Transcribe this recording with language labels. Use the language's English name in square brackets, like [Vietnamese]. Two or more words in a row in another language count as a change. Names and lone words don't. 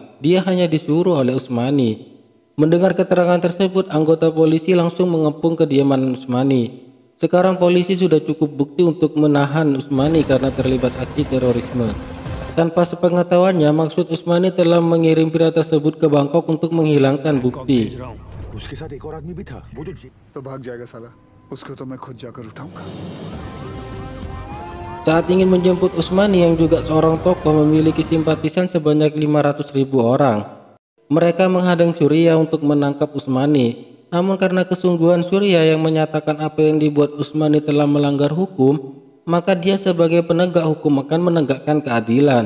[Indonesian] Dia hanya disuruh oleh Usmani. Mendengar keterangan tersebut, anggota polisi langsung mengepung kediaman Usmani. Sekarang polisi sudah cukup bukti untuk menahan Usmani karena terlibat aksi terorisme. Tanpa sepengetahuannya, maksud Usmani telah mengirim pria tersebut ke Bangkok untuk menghilangkan bukti. [Hindi] तो भाग जाएगा साला, उसको तो मैं खुद जाकर उठाऊंगा. [Indonesian] Saat ingin menjemput Usmani yang juga seorang tokoh memiliki simpatisan sebanyak 500.000 orang. Mereka menghadang Surya untuk menangkap Usmani. Namun karena kesungguhan Surya yang menyatakan apa yang dibuat Usmani telah melanggar hukum, maka dia sebagai penegak hukum akan menegakkan keadilan.